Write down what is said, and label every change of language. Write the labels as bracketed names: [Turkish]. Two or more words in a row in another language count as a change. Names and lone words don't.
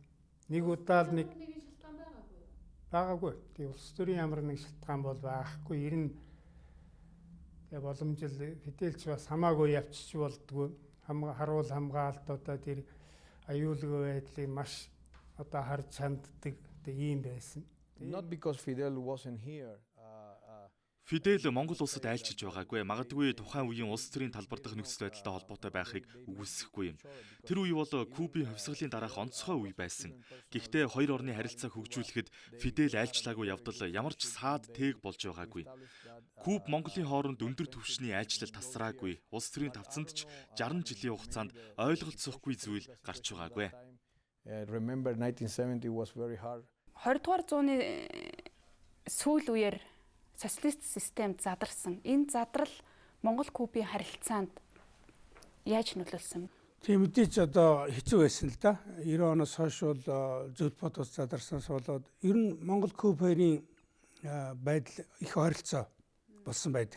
[Mongolian] Нэг удаа л нэг шалтгаан байгаагүй. Тэгээ улс төрийн ямар нэг шалтгаан бол байхгүй. Ер нь тэгээ боломжил Фиделч бас хамаагүй явчих болдгоо. Харуул хамгаалт одоо тэр аюулгүй байдлыг маш одоо харж ханддаг ийм байсан. [English] Not because Fidel wasn't here. [Mongolian] Фидель Монгол улсад айлчилж байгаагүй. Магадгүй тухайн үеийн улс төрийн талбар дах нөхцөл байдалтай холбоотой байхыг үгүйсэхгүй юм. Тэр үе бол Кубын хувьсгалын дараах онцгой үе байсан. Гэхдээ хоёр орны харилцаа хөгжүүлэхэд Фидель айлчлаагүй явдал ямар ч саад тээг болж байгаагүй. Куб Монголын хооронд өндөр түвшний айлчлал тасраагүй. Улс төрийн тавцанд ч 60 жилийн хугацаанд ойлголцохгүй зүйл гарч байгаагүй. [English] Remember 1970 was very hard. [Mongolian] 20 дугаар зууны сүүл үеэр социалист систем задарсан. Энэ задрал Монгол Кубын харилцаанд яаж нөлөөлсөн? Тийм мэдээч одоо хэцүү байсан л да. 90 оноос хойш бол зөвлөлт ус задарсанаас болоод ер нь Монгол Куб хоёрын байдал их ойролцоо болсон байдаг.